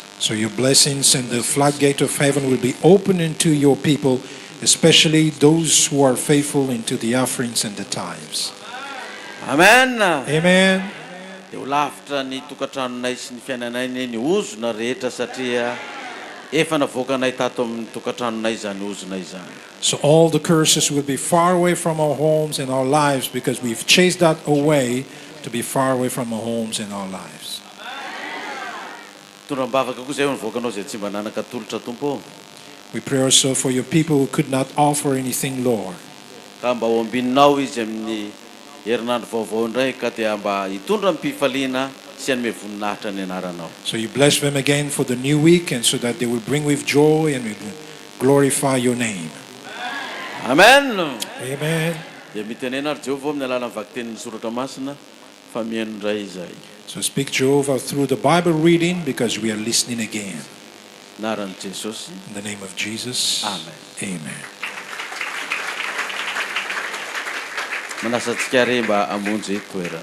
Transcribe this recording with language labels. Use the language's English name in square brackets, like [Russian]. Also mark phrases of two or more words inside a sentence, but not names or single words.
[English] So your blessings and the floodgate of heaven will be open into your people, especially those who are faithful into the offerings and the tithes. Amen. Amen. [Malagasy] Dia ho lavitra ny tokantranonay sy ny fiainanay ny ozona rehetra satria efa navoakanay tato amin'ny tokantranonay zany ozona izany. [English] So all the curses will be far away from our homes and our lives because we've chased that away to be far away from our homes and our lives. [Malagasy] Tondrambavaka koa zay navoakanao zay tsy mba nanakatolotra Tompo. [English] We pray also for your people who could not offer anything, Lord. [Malagasy] Ka mba ho ambininao izy amin'ny herinandro vaovao indray ka dia mba hitondra mpifaliana sy anome voninahitra ny anaranao. [English] So you bless them again for the new week and so that they will bring with joy and will glorify your name. Amen. Amen. [Malagasy] Dia mitenena ary Jehovah amin'ny alalan'ny vakitenin'ny soratra masina fa mihaino indray izay. [English] So speak, Jehovah, through the Bible reading because we are listening again. [Malagasy] Naran'i Jesosy. [English] In the name of Jesus. Amen. Amen. [Malagasy] Manasantsika re mba amonjy toerana.